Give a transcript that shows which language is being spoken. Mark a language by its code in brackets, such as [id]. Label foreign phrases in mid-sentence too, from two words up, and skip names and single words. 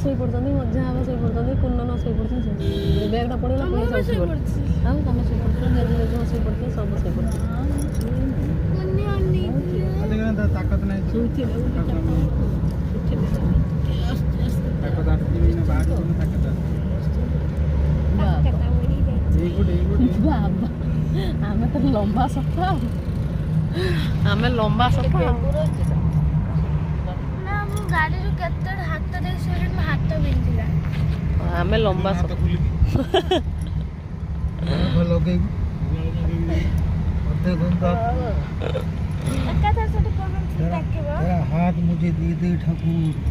[or] ଶୋଇପଡ଼ୁଛନ୍ତି ମଝିଆ ବାବା ଶୋଇପଡ଼ୁଛନ୍ତି କୁନ୍ଦନ ଶୋଇପଡ଼ୁଛନ୍ତି ବ୍ୟାଗ୍ଟା ପଡ଼ିଗଲା ପୁଲିସ ଶୋଇପଡ଼ୁଛି ଆଉ ତମେ ଶୋଇପଡ଼ୁଛ ଜେଜେମା ଶୋଇପଡ଼ୁଛ ସବୁ ଶୋଇପଡ଼ୁଛ ଆମେ ତ ଲମ୍ବା ସଫା ଆମେ ଲମ୍ବା ସଫା ଗାଡ଼ିରୁ କେତେ ହାତ ଦେଇ ଶୋଇଲି ମୋ ହାତ ବିନ୍ଧିଲା ଆମେ ଲମ୍ବା ସଫା [hi] हाथ मुझे दे दे ठाकुर